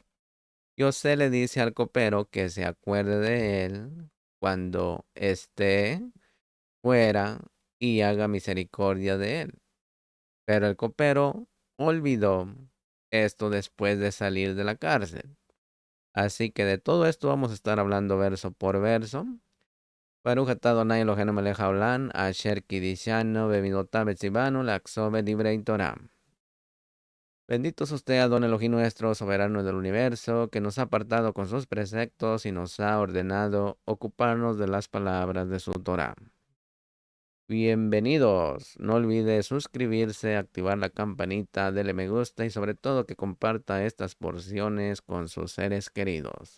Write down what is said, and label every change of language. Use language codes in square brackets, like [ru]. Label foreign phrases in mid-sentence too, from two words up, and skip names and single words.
[es] José le dice al copero que se acuerde de él cuando esté fuera y haga misericordia de él. Pero el copero olvidó esto después de salir de la cárcel. Así que de todo esto vamos a estar hablando verso por verso. [he] ברוך אתה אדוני אלוהינו מלך העולם, אשר קידשנו במצוותיו וציוונו לחזור בדברי תורה. [es] Bendito es usted, Adón Elohim nuestro, soberano del universo, que nos ha apartado con sus preceptos y nos ha ordenado ocuparnos de las palabras de su Torah. Bienvenidos. No olvide suscribirse, activar la campanita, darle me gusta y sobre todo que comparta estas porciones con sus seres queridos.